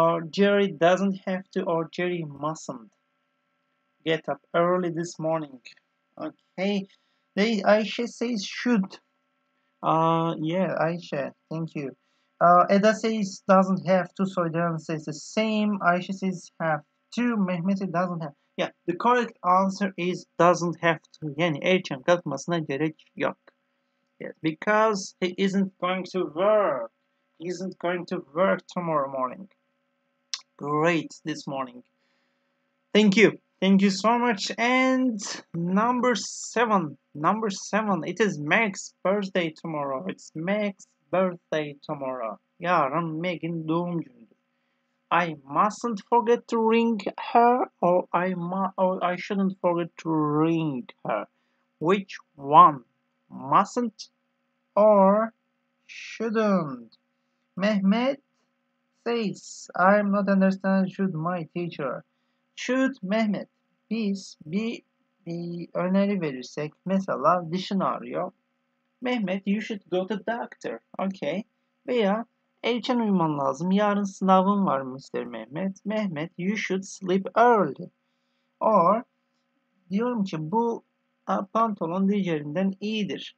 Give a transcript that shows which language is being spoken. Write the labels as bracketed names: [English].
[English] Jerry doesn't have to or Jerry mustn't get up early this morning. Okay. Aisha says should. Yeah, Aisha, thank you. Eda says doesn't have to, Soydan says the same. Aisha says have to, Mehmet says doesn't have. Yeah, the correct answer is doesn't have to. [Turkish] Yani erken kalkmasına gerek yok. [English] Yes, because he isn't going to work. He isn't going to work tomorrow morning. Great this morning. Thank you. Thank you so much. And number 7. It is Meg's birthday tomorrow. It's Meg's birthday tomorrow. [Turkish] Yarın Meg'in doğum günü. [English] I mustn't forget to ring her or I shouldn't forget to ring her. Which one? Mustn't or shouldn't? Mehmet says, I'm not understand should my teacher. [Turkish] Should Mehmet biz bir öneri verirsek mesela dişin ağrıyor. [English] Mehmet you should go to doctor. Okay. [Turkish] Veya erken uyuman lazım. Yarın sınavın var Mr. Mehmet. [English] Mehmet you should sleep early. [Turkish] Or diyorum ki bu pantolon diğerinden iyidir.